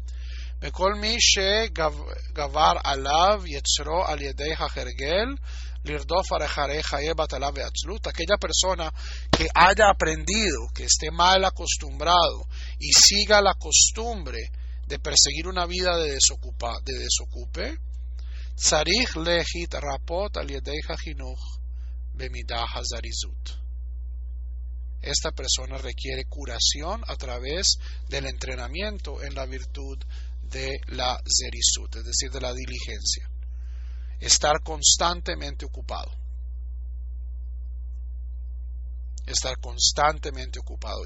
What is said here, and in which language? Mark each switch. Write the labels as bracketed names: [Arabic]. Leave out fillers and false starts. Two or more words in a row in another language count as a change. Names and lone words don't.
[Spanish] Aquella persona que haya aprendido, que esté mal acostumbrado y siga la costumbre de perseguir una vida de desocupe, [Hebrew] צריך להתרפות על ידי החינוך במידה הזריזות. [Spanish] Esta persona requiere curación a través del entrenamiento en la virtud de la zerizut, es decir, de la diligencia. Estar constantemente ocupado. Estar constantemente ocupado.